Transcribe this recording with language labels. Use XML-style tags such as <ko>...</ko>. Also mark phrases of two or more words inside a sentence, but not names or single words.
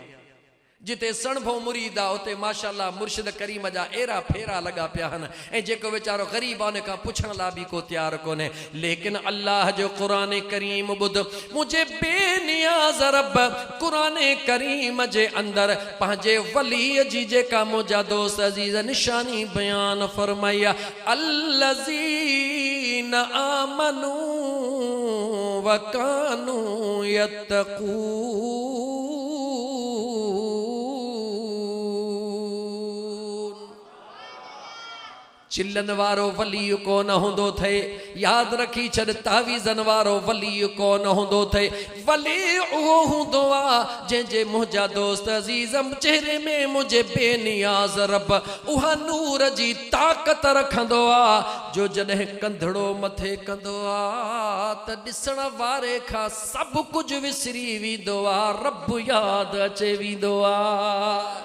<sd>जिते सणभो मुरीद आहे उते माशाअल्लाह मुर्शिद करीम जा एरा फेरा लॻा पिया आहिनि, ऐं जेको वीचारो ग़रीब आहे उन खां पुछण लाइ बि को तयारु कोन्हे। लेकिन अल्लाह जो क़ुरान करीम ॿुध, मुंहिंजे बेनियाज़ रब क़ुरान करीम जे अंदरि पंहिंजे वलीअ जी जेका मुंहिंजा दोस्त अज़ीज़ निशानी बयान फरमाई आहे,</sd> <ar>الذين آمنوا وكانوا يتقون,</ar> <sd>चिल्लन वारो वली कोन हूंदो थे, यादि रखी छॾ, तावीज़न वारो वली कोन हूंदो थे, वली उहो हूंदो आहे जंहिंजे मुंहिंजा दोस्त अज़ीज़ चेहरे में मुंहिंजे बेनियाज़ रब उहा नूर जी ताक़त रखंदो आहे, जो जॾहिं कंधड़ो मथे कंदो आहे त ॾिसण वारे खां सभु कुझु विसरी वेंदो आहे, रब यादि अचे वेंदो आहे।</sd>